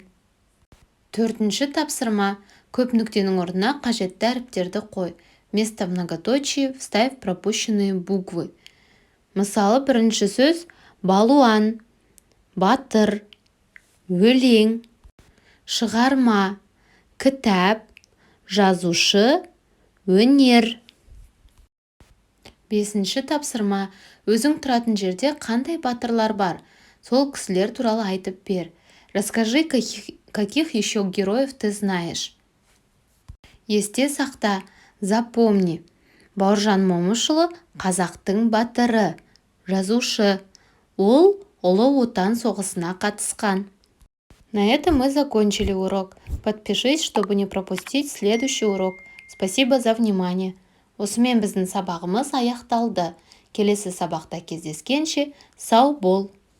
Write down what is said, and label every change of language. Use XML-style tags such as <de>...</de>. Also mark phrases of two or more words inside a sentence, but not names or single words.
<kk>Төртінші тапсырма. Көп нүктенің орнына қажетті әріптерді қой.</kk> <ru>Вместо многоточий вставь пропущенные буквы.</ru> <kk>Мысалы, бірінші сөз балуан, батыр, өлең, шығарма, кітап, жазушы, өнер. Бесінші тапсырма. Өзің тұратын жерде қандай батырлар бар? Сол кісілер туралы айтып бер.</kk> <ru>Расскажи, каких еще героев ты знаешь.</ru> <kk>Есте сақта, запомни. Бауыржан Момышұлы қазақтың батыры, жазушы. Ол Ұлы Отан соғысына қатысқан.</kk> <ru>На этом мы закончили урок. Подпишись, чтобы не пропустить следующий урок. Спасибо за внимание.</ru> <kk>Осымен біздің сабағымыз аяқталды. Келесі сабақта кездескенше сау бол.</kk>